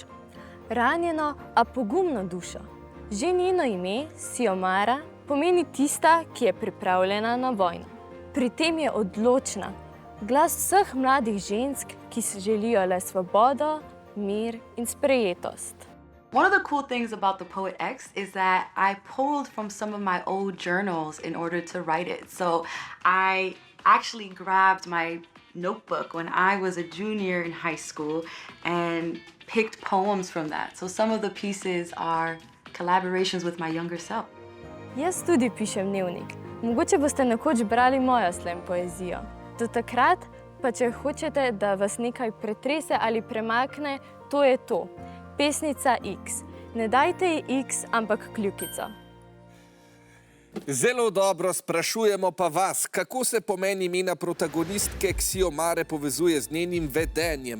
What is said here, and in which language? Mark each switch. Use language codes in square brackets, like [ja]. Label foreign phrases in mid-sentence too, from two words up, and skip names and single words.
[sl] Ranjeno, a pogumno dušo. Že njeno ime, Xiomara, pomeni tista, ki je pripravljena na vojno. Pri tem je odločna. Glas vseh mladih žensk, ki si želijo le svobodo, mir in sprejetost. [en] One of the cool things about the Poet X is that I pulled from some of my old journals in order to write it. So I actually grabbed my notebook when I was a junior in high school and picked poems from that. So some of the pieces are collaborations with my younger self. [sl] Jaz tudi pišem dnevnik. Mogoče boste nekoč brali mojo slam poezijo. Do takrat pa, če hočete, da vas nekaj pretrese ali premakne, to je to. Pesnica X. Ne dajte ji X, ampak kljukico. Zelo dobro, sprašujemo pa vas, kako se pomen imena protagonistke Xiomare povezuje z njenim vedenjem.